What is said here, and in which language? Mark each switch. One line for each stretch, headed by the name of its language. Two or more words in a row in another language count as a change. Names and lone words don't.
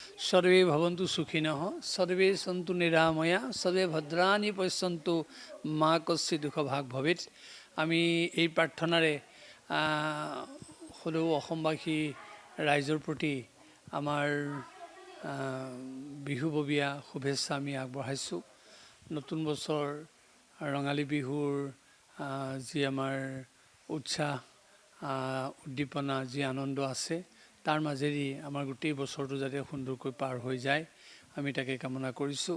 Sanskrit: सर्वे भवन्तु सुखिनः सर्वे सन्तु निरामया सर्वे भद्राणि पश्यन्तु মা কস্যি দুঃখ ভাগ ভৱেৎ।
Assamese: আমি এই প্ৰাৰ্থনাৰে সদৌ অসমবাসী ৰাইজৰ প্ৰতি আমাৰ বিহুববীয়া শুভেচ্ছা আমি আগবঢ়াইছোঁ। নতুন বছৰ ৰঙালী বিহুৰ যি আমাৰ উৎসাহ উদ্দীপনা যি আনন্দ আছে তাৰ মাজেদি আমাৰ গোটেই বছৰটো যাতে সুন্দৰকৈ পাৰ হৈ যায় আমি তাকে কামনা কৰিছোঁ।